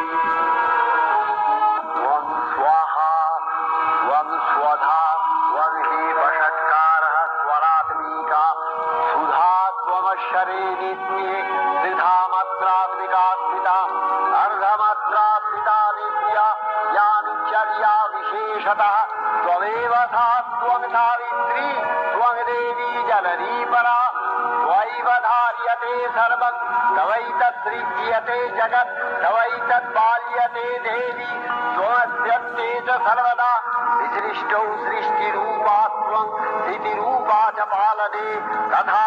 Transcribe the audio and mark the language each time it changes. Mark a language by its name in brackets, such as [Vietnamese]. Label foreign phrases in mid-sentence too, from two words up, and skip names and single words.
[Sanskrit] ওং স্বাহা ওং স্বধা ওং হি বষৎকার স্বরাত্মিকা সুধা ত্বমশ্বরে নিত্যে ত্রিধা মাত্রাত্মিকা স্মিতা मुख्यतः त्वमेव सा त्वं सावित्री त्वं देवी जननी परा त्वयैव धार्यते सर्वं तवैतत्सृज्यते जगत् तवैतत्पाल्यते देवी त्वमस्यन्ते च सर्वदा विसृष्टौ सृष्टिरूपा त्वं स्थितिरूपा च पालने तथा